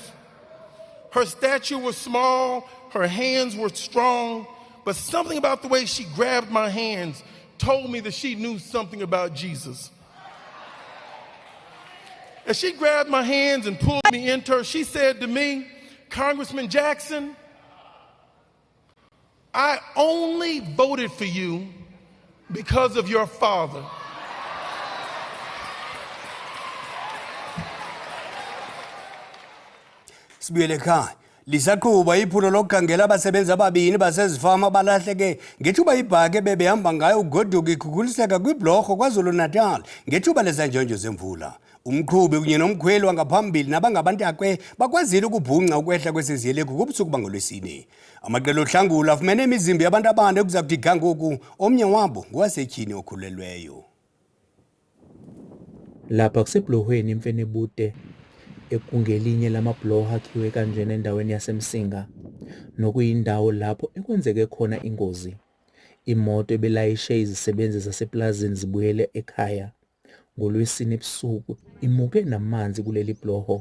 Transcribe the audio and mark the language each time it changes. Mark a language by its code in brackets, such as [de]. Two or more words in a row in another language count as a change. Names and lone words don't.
[en] Her stature was small, her hands were strong, but something about the way she grabbed my hands told me that she knew something about Jesus. As she grabbed my hands and pulled me into her, she said to me, Congressman Jackson, I only voted for you because of your father. [xh] Sibuyele ekhaya. Lisaqhuba iphulo lokukhangela abasebenzi ababini basezifama abalahleke ngethuba ibhaki bebehamba ngayo ugoduka ikhukuliseka kwibhlorho KwaZulu-Natal ngethuba lezanjonjo zemvula. Umqhubi kunye nomkhweli wangaphambili nabangabantakwe bakwazile ukubhunqa ukwehla kwesiziyelekhu kubusuku bangolwesine. Amaqela ohlangula afumene imizimba yabantu abane okuza kuthi ga ngoku omnye wabo ngowasetyhini okhulelweyo. [zu] Lapha kusebhlohweni imfenebude ekungelinye lamabhloho akhiwe kanjena endaweni yaseMsinga, nokuyindawo lapho ekwenzeke khona ingozi. Imoto ebelayishe izisebenzi zaseplazini zibuyele ekhaya ngoLwesine ebusuku imuke namanzi kuleli bhloho.